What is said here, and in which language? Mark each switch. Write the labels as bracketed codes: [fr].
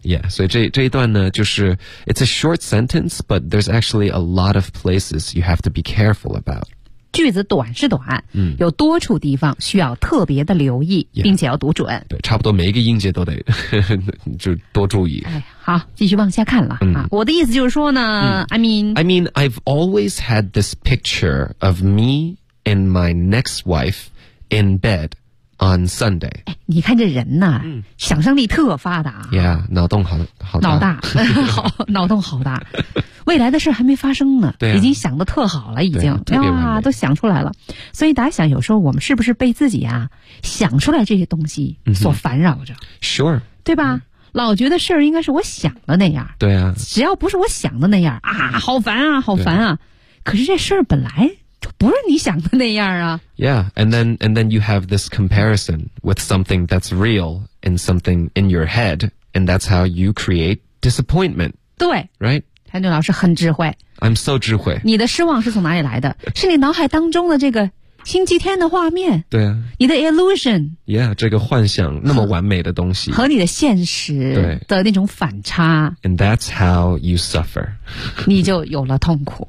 [en] Yeah, [zh] 所以这一段呢就是 [en] it's a short sentence, but there's actually a lot of places you have to be careful about. [zh] 句子短是短、有多处地方需要特别的留意、并且要读准。对，差不多每一个音节都得就多注意。哎好继续往下看了、我的意思就是说呢、 [en] I mean I've always had this picture of me and my next wife in bed on Sunday、 [zh] 哎、你看这人呢、想象力特发达 Yeah 脑洞 好大脑大脑洞好大未来的事还没发生呢对、已经想得特好了已经对、啊、都想出来了所以大家想有时候我们是不是被自己啊想出来这些东西所烦扰着、 [en] Sure [zh] 对吧、老觉得事儿应该是我想的那样对啊只要不是我想的那样啊好烦啊好烦 啊可是这事儿本来就不是你想的那样啊 [en] Yeah and then you have this comparison with something that's real and something in your head and that's how you create disappointment [zh] 对 [en] Right [zh] 谭俊老师很智慧 [en] I'm so 智慧 [zh] 你的失望是从哪里来的是你脑海当中的这个星期天的画面。对啊，你的 illusion， yeah， 这个幻想那么完美的东西和你的现实的那种反差。 [en] And that's how you suffer， [zh] 你就有了痛苦。